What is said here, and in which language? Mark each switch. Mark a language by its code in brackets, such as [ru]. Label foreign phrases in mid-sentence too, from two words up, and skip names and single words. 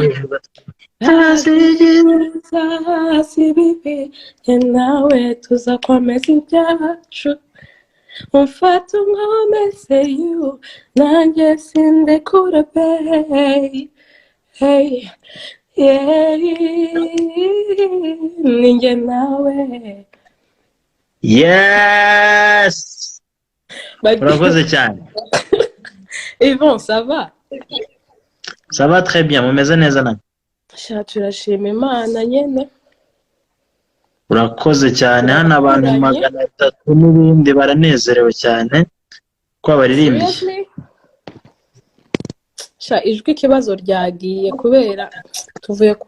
[rw] Hasi ibyiza hasi ibibi jye nawe tuzakomeza ibyacu umfata unkomeze you nanjye sindekura babe. [en] Hey, yeah, [rw] ninjye nawe. Yes! Urakoze cyane. [fr] Yvon, ça va? Ça va très bien, [rw] mumeze neza namwe. Sha turashima Imana nyene. Urakoze cyane, hano abantu 300 n'ibindi baranezerewe cyane ko baririmbiye. [en] Seriously? [rw] Sha ijwi ikibazo ryagiye kubera tuvuye ku